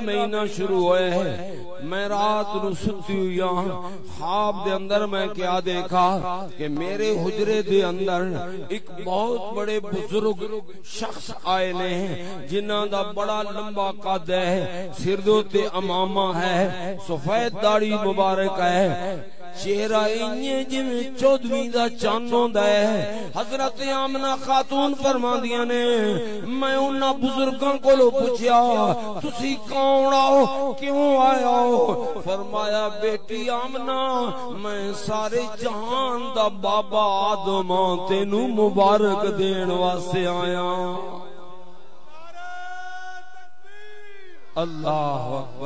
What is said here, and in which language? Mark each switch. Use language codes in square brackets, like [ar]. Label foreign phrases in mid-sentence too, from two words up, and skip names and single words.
[pa] مہینہ شروع ہوئے ہے، میں رات نو ستی ہوئی خواب دے اندر میں کیا دیکھا کہ میرے حجرے دے اندر ایک بہت بڑے بزرگ شخص آئے نے جنہاں دا بڑا لمبا قد ہے، سر دے تے امامہ ہے، سفید داڑھی مبارک ہے، چہرہ انجے جویں 14ویں دا چاند ہوندا ہے. حضرت آمنہ خاتون فرماندیاں نے میں انہاں بزرگاں کولوں پوچھیا تسی کون آؤ، کیوں آئے ہو؟ فرمایا بیٹی آمنہ میں سارے جہان دا بابا آدم تینوں مبارک دین واسطے آیا. [ar] اللہ اکبر.